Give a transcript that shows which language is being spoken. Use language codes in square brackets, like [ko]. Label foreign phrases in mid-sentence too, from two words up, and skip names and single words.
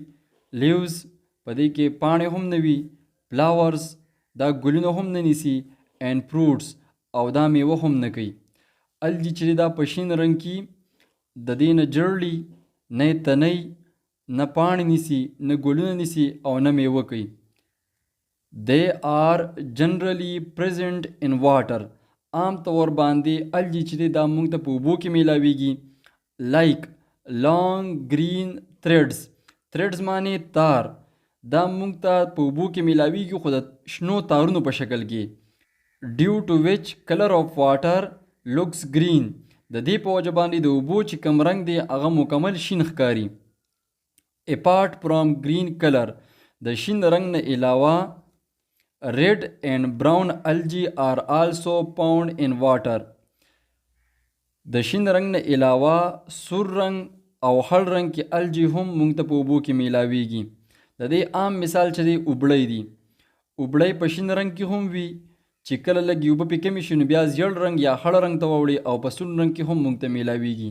[ps] لیوز په دې کې پاڼې هم نه وي. فلاورز دا ګلونه هم نه نیسي. [en] and fruits [ps] او دا میوه هم نه کوي. الجی چې دا په شین رنګ کې د دې نه جړلي نه تنی نه پاڼې نیسي نه ګلونه نیسي او نه میوه کوي. [en] They are generally present in water. [ps] عام طور باندې الجی چې دا موږ ته په اوبو کې میلاویږي. [en] like long green threads. [ps] threads معنی تار. دا موږ ته په اوبو کې میلاویږي خو د شنو تارونو په شکل کې. [en] due to which color of water looks green. [ps] د دې په وجه باندې د اوبو چې کوم رنګ دی هغه مکمل شین ښکاري. [en] apart from green color. [ps] د شین رنګ نه علاوه [en] red and brown algae are also found in water. [ps] د شین رنګ نه علاوه سور رنګ او خړ رنګ کې الجی هم موږ ته په اوبو کې میلاویږي. د دې عام مثال چې دی اوبړی دی. اوبړی په شین رنګ کې هم وي چې کله لږې اوبه پې کمې شي نو بیا زیړ رنګ یا خړ رنګ ته واوړي او په سور رنګ کې هم موږ ته میلاویږي.